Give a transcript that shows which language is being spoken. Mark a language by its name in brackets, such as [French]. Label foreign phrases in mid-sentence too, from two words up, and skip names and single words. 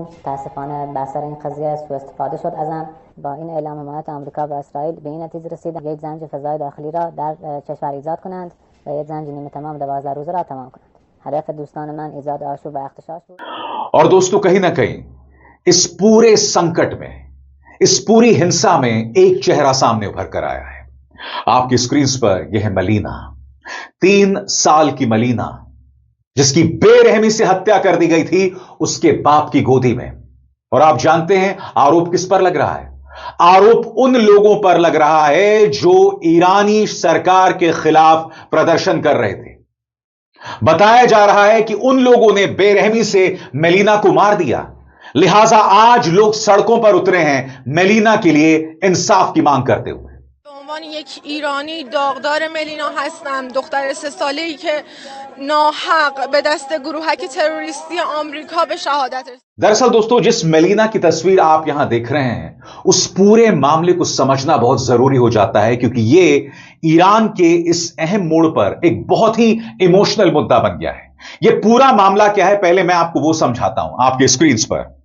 [Persian] متاسفانه بر سر این قضیه سوء استفاده شد ازم. با این اعلام حمایت آمریکا و اسرائیل به این نتیجه رسیدم یک زنج فضای داخلی را در کشور ایجاد کنند و یک زنج نیمه تمام 12 روزه را تمام کنند. هدف دوستان من ایجاد آشوب و اغتشاش بود. [Hindi] और दोस्तों कहीं ना कहीं इस पूरे संकट में, इस पूरी हिंसा में एक चेहरा सामने उभर कर आया है। आपकी स्क्रीन पर यह है मलीना, 3 साल की मलीना, जिसकी बेरहमी से हत्या कर दी गई थी उसके बाप की गोदी में। और आप जानते हैं आरोप किस पर लग रहा है? आरोप उन लोगों पर लग रहा है जो ईरानी सरकार के खिलाफ प्रदर्शन कर रहे थे। बताया जा रहा है कि उन लोगों ने बेरहमी से मेलिना को मार दिया, लिहाजा आज लोग सड़कों पर उतरे हैं मेलिना के लिए इंसाफ की मांग करते हुए। [Persian] عنوان یک ایرانی داغدار ملینا هستم، دختر 3 ساله‌ای که ناحق به دست گروهک تروریستی آمریکا به شهادت رسید. [Hindi] दरअसल दोस्तों, जिस मेलिना की तस्वीर आप यहां देख रहे हैं, उस पूरे मामले को समझना बहुत जरूरी हो जाता है, क्योंकि ये ईरान के इस अहम मोड़ पर एक बहुत ही इमोशनल मुद्दा बन गया है। यह पूरा मामला क्या है, पहले मैं आपको वो समझाता हूं आपके स्क्रीन पर।